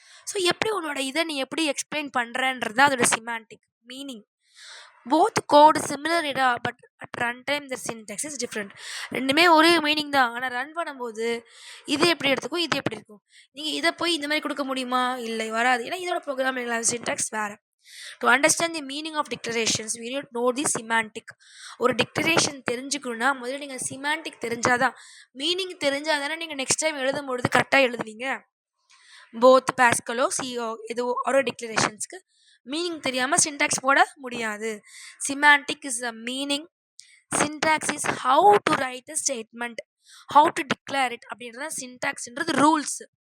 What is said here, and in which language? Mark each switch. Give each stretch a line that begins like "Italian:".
Tamil: So எப்படி உன்னோட இதை நீ எப்படி எக்ஸ்பிளைன் பண்ணுறன்றது தான் அதோட semantic meaning.
English: Both code similar இடா but at run time the syntax is different.
Tamil: ரெண்டுமே ஒரே மீனிங் தான், ஆனால் ரன் பண்ணும்போது இது எப்படி எடுத்துக்கும் இது எப்படி இருக்கும். நீங்கள் இதை போய் இந்த மாதிரி கொடுக்க முடியுமா? இல்லை, வராது. ஏன்னா இதோட ப்ரோக்ராமிங் சின்டாக்ஸ் வேறு.
English: To understand the meaning of declarations, we need to know the semantic.
Tamil: ஒரு டிக்ளரேஷன் தெரிஞ்சுக்கணுன்னா முதல்ல நீங்கள் சிமாண்டிக் தெரிஞ்சாதான், மீனிங் தெரிஞ்சாதானே நீங்கள் நெக்ஸ்ட் டைம் எழுதும்பொழுது கரெக்டாக எழுதுவீங்க. போத் பாஸ்கலோ சிஓ எதுவோ ஒரு டிக்ளரேஷன்ஸ்க்கு மீனிங் தெரியாமல் சின்டாக்ஸ் போட முடியாது.
English: semantic is the meaning, syntax is how to write a statement, how to declare it
Tamil: அப்படின்றத சின்டாக்ஸ்ன்றது ரூல்ஸ்.